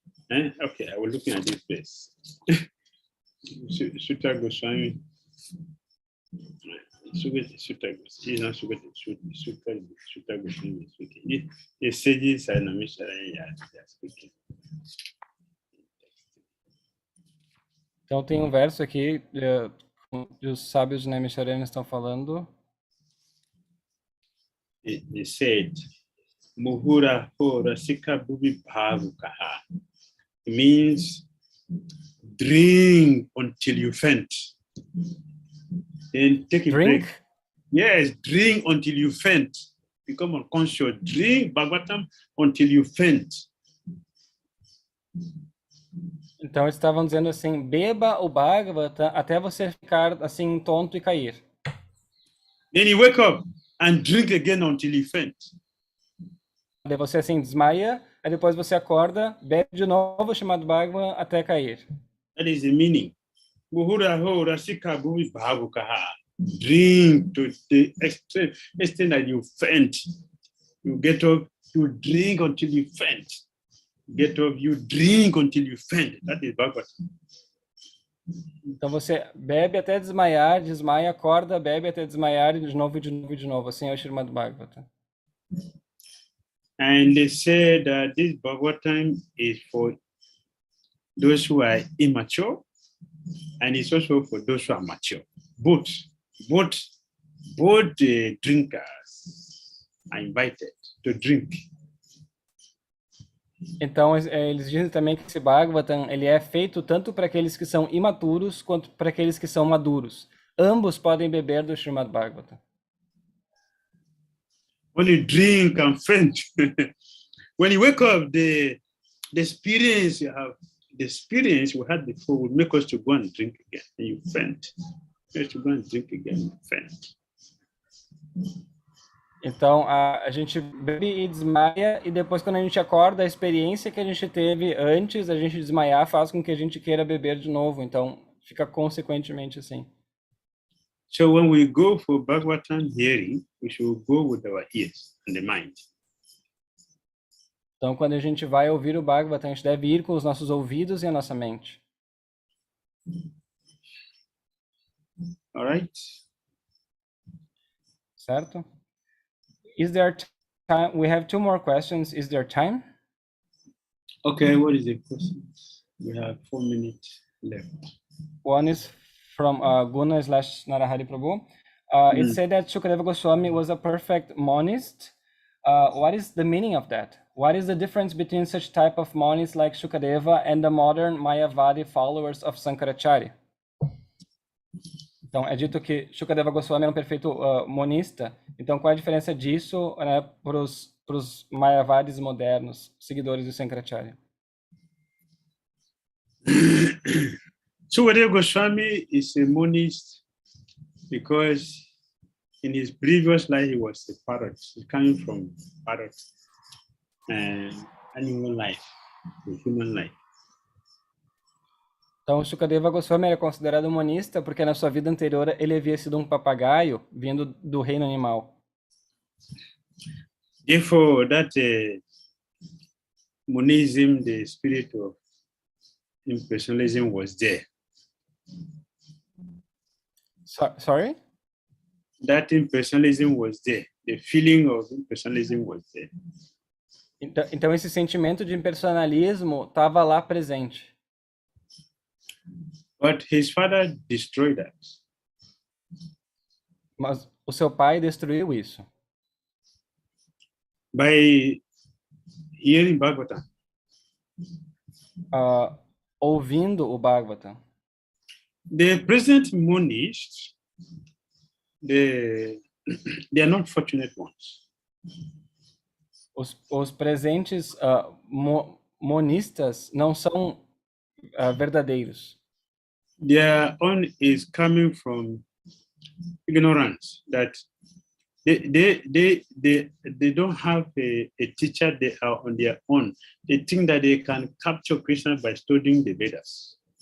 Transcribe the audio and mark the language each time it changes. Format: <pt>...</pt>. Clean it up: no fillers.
<en>Okay, I was looking at this place. Sutta Goswami. Sutta Goswami speaking. The sages and Amisharaya are speaking.</en> <pt>Então tem um verso aqui que os sábios de Naimisharanya estão falando.</pt> <en>He said,</en> <sa>Muhura hora sika bubi bhavukaha.</sa> <en>It means drink until you faint. Then take a Drink? break. Yes, drink until you faint. Become unconscious. Drink Bhagavatam until you faint.</en> <pt>Então eles estavam dizendo assim, beba o Bhagavatam até você ficar assim tonto e cair.</pt> <en>Then you wake up and drink again until you faint.</en> <pt>Daí você assim desmaia, aí depois você acorda, bebe de novo o chamado Bhagavatam até cair.</pt> <en>That is the meaning.</en> <sa>Muhura hora sika bubi bhavukaha.</sa> <en>Drink to the extent that you faint. You get up, you drink until you faint. Get up, you drink until you faint. That is Bhagavatam.</en> <pt>Então você bebe até desmaiar, desmaia, acorda, bebe até desmaiar e de novo, e de novo, e de novo. Assim é o Srimad Bhagavatam.</pt> <en>And they say that this Bhagavatam is for those who are immature, and it's also for those who are mature. Both drinkers are invited to drink.</en> <pt>Então eles dizem também que esse Bhagavatam ele é feito tanto para aqueles que são imaturos quanto para aqueles que são maduros. Ambos podem beber do Srimad Bhagavatam.</pt> <en>When you drink and faint, when you wake up, the experience you have, the experience we had before will make us to go and drink again, and you faint. You have to go and drink again, you faint.</en> <pt>Então a gente bebe e desmaia e depois quando a gente acorda, a experiência que a gente teve antes da gente desmaiar faz com que a gente queira beber de novo. Então fica consequentemente assim.</pt> <en>So when we go for Bhagavatam hearing, we should go with our ears and the mind.</en> <pt>Então quando a gente vai ouvir o Bhagavatam, a gente deve ir com os nossos ouvidos e a nossa mente.</pt> <en>All right?</en> <pt>Certo?</pt> <en>Is there time? We have two more questions. Is there time? Okay, what is the question? We have 4 minutes left. One is from Guna/Narahari Prabhu. It said that Shukadeva Goswami was a perfect monist. What is the meaning of that? What is the difference between such type of monists like Shukadeva and the modern Mayavadi followers of Sankaracharya?</en> <pt>Então, é dito que Shukadeva Goswami era um perfeito monista. Então, qual é a diferença disso, né, para os Mayavadis modernos, seguidores do Sankaracharya?</pt> <en>Shukadeva Goswami is a monist because in his previous life he was a parrot. He came from parrot and animal life, to human life.</en> <pt>Então, Shukadeva Goswami era considerado monista porque na sua vida anterior ele havia sido um papagaio vindo do reino animal.</pt> <en>Therefore, that monism, the spirit of impersonalism was there. Sorry? That impersonalism was there. The feeling of impersonalism was there.</en> <pt>Então esse sentimento de impersonalismo estava lá presente.</pt> <en>But his father destroyed that.</en> <pt>Mas o seu pai destruiu isso.</pt> <en>By hearing Bhagavatam.</en> <pt>Ouvindo o Bhagavatam.</pt> <en>The present monists, they are not fortunate ones.</en> <pt>Os presentes monistas não são verdadeiros.</pt> <en>Their own is coming from ignorance, that they don't have a teacher, they are on their own. They think that they can capture Krishna by studying the Vedas.</en>